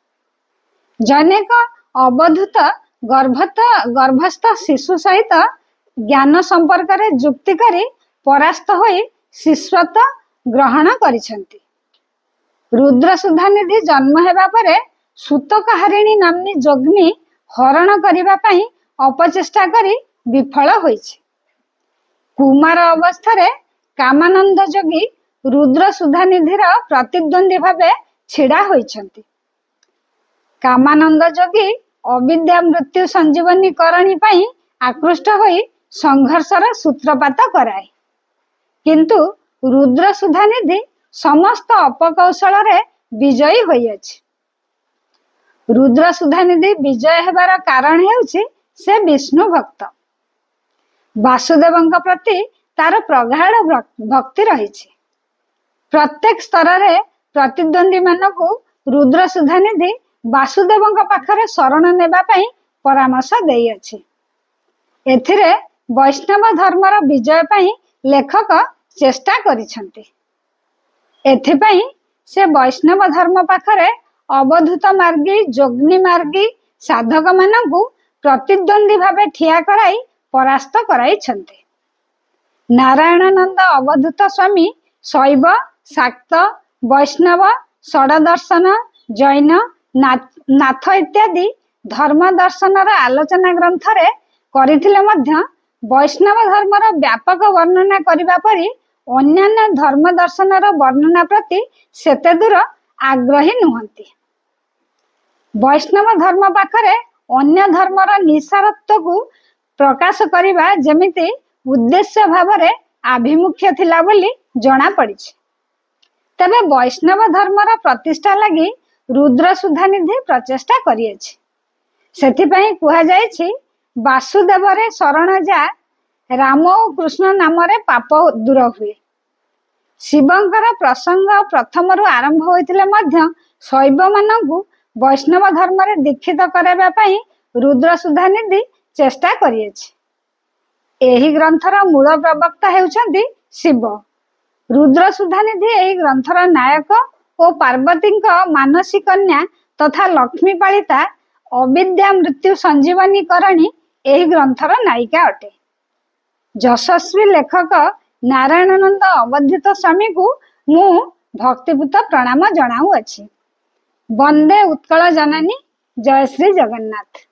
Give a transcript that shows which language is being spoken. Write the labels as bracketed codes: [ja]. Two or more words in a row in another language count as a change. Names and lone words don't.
[or] ଜନେକ ଅବଧୂତ ଗର୍ଭସ୍ଥ ଶିଶୁ ସହିତ ଜ୍ଞାନ ସମ୍ପର୍କ ରେ ଯୁକ୍ତି କରି ପରାସ୍ତ ହୋଇ ଶିଷ୍ୟତ୍ୱ ଗ୍ରହଣ କରିସନ୍ତି। ରୁଦ୍ର ସୁଧାନିଧି ଜନ୍ମ ହେବା ପରେ ସୂତକହାରିଣୀ ନାମ୍ନୀ ଯୋଗିନୀ ହରଣ କରିବା ପାଇଁ ଅପଚେଷ୍ଟା କରି ବିଫଳ ହୋଇଛି। କୁମାର ଅବସ୍ଥା କାମାନନ୍ଦ ଯୋଗୀ ରୁଦ୍ର ସୁଧାନିଧିର ପ୍ରତିଦ୍ୱନ୍ଦ୍ୱୀ ଭାବେ ଛିଡ଼ା ହୋଇଛନ୍ତି। କାମାନନ୍ଦ ଯୋଗୀ ଅବିଦ୍ୟା ମୃତ୍ୟୁ ସଞ୍ଜୀବନୀ କରଣୀ ପାଇଁ ଆକୃଷ୍ଟ ହୋଇ ସଂଘର୍ଷର ସୂତ୍ରପାତ କରାଏ। କିନ୍ତୁ ରୁଦ୍ର ସୁଧାନିଧି ସମସ୍ତ ଅପକୌଶଳ ରେ ବିଜୟୀ ହୋଇଛି। ରୁଦ୍ର ସୁଧାନିଧି ବିଜୟ ହେବାର କାରଣ ହେଉଛି ସେ ବିଷ୍ଣୁ ଭକ୍ତ। ବାସୁଦେବଙ୍କ ପ୍ରତି ତାର ପ୍ରଗାଢ଼ ଭକ୍ତି ରହିଛି। ପ୍ରତ୍ୟେକ ସ୍ତର ରେ ପ୍ରତିଦ୍ୱନ୍ଦ୍ୱୀ ମାନଙ୍କୁ ରୁଦ୍ର ସୁଧାନିଧି ବାସୁଦେବଙ୍କ ପାଖରେ ଶରଣ ନେବା ପାଇଁ ପରାମର୍ଶ ଦେଇ ଅଛି। ଏଥିରେ ବୈଷ୍ଣବ ଧର୍ମର ବିଜୟ ପାଇଁ ଲେଖକ ଚେଷ୍ଟା କରିସନ୍ତି। ଏଥିପାଇଁ ସେ ବୈଷ୍ଣବ ଧର୍ମ ପାଖରେ ଅବଧୂତ ମାର୍ଗୀ ଯୋଗିନୀ ମାର୍ଗୀ ସାଧକ ମାନଙ୍କୁ ପ୍ରତିଦ୍ୱନ୍ଦ୍ୱୀ ଭାବେ ଠିଆ କରାଇ ପରାସ୍ତ କରାଇଛନ୍ତି। ନାରାୟଣାନନ୍ଦ ଅବଧୂତ ସ୍ୱାମୀ ଶୈବ, ଶାକ୍ତ, ବୈଷ୍ଣବ, ଷଡଦର୍ଶନ, ଜୈନ, ନାଥ ଇତ୍ୟାଦି ଧର୍ମ ଦର୍ଶନର ଆଲୋଚନା ଗ୍ରନ୍ଥରେ କରିଥିଲେ ମଧ୍ୟ ବୈଷ୍ଣବ ଧର୍ମର ବ୍ୟାପକ ବର୍ଣ୍ଣନା କରିବା ପରି ଅନ୍ୟାନ୍ୟ ଧର୍ମ ଦର୍ଶନର ବର୍ଣ୍ଣନା ପ୍ରତି ସେତେ ଦୂର ଆଗ୍ରହୀ ନୁହନ୍ତି। ବୈଷ୍ଣବ ଧର୍ମ ପାଖରେ ଅନ୍ୟ ଧର୍ମର ନିସାରତ୍ୱ କୁ ପ୍ରକାଶ କରିବା ଯେମିତି ଉଦ୍ଦେଶ୍ୟ ଭାବରେ ଆଭିମୁଖ୍ୟ ଥିଲା ବୋଲି ଜଣା ପଡ଼ୁଛି। ତେବେ ବୈଷ୍ଣବ ଧର୍ମର ପ୍ରତିଷ୍ଠା ଲାଗି ରୁଦ୍ର ସୁଧାନିଧି ପ୍ରଚେଷ୍ଟା କରିଅଛି। ସେଥିପାଇଁ କୁହା ଯାଉଛି ବାସୁଦେବ ରେ ଶରଣ ଯା ରାମ ଔର କୃଷ୍ଣ ନାମ ରେ ପାପ ଦୂର ହୁଏ। ଶିବଙ୍କର ପ୍ରସଙ୍ଗ ପ୍ରଥମ ଆରମ୍ଭ ହୋଇଥିଲେ ମଧ୍ୟ ଶୈବ ମାନଙ୍କୁ ବୈଷ୍ଣବ ଧର୍ମ ରେ ଦୀକ୍ଷିତ କରାଇବା ପାଇଁ ରୁଦ୍ର ସୁଧାନିଧି ଚେଷ୍ଟା କରିଅଛି। ଏହି ଗ୍ରନ୍ଥର ମୂଳ ପ୍ରବକ୍ତା ହେଉଛନ୍ତି ଶିବ। ରୁଦ୍ର ସୁଧାନିଧି ଏହି ଗ୍ରନ୍ଥର ନାୟକ ଔର ପାର୍ବତୀ ମାନସୀ କନ୍ୟା ତଥା ଲକ୍ଷ୍ମୀ ପାଳିତା ଅବିଦ୍ୟା ମୃତ୍ୟୁ ସଞ୍ଜୀବନୀ କରଣୀ ଏହି ଗ୍ରନ୍ଥର ନାୟିକା ଅଟେ। ଯଶସ୍ୱୀ ଲେଖକ ନାରାୟଣାନନ୍ଦ ଅବଧୂତ ସ୍ୱାମୀ କୁ ମୁଁ ଭକ୍ତିପୂତ ପ୍ରଣାମ ଜଣାଉଅଛି। ବନ୍ଦେ ଉତ୍କଳ ଜନନୀ। ଜୟ ଶ୍ରୀ ଜଗନ୍ନାଥ।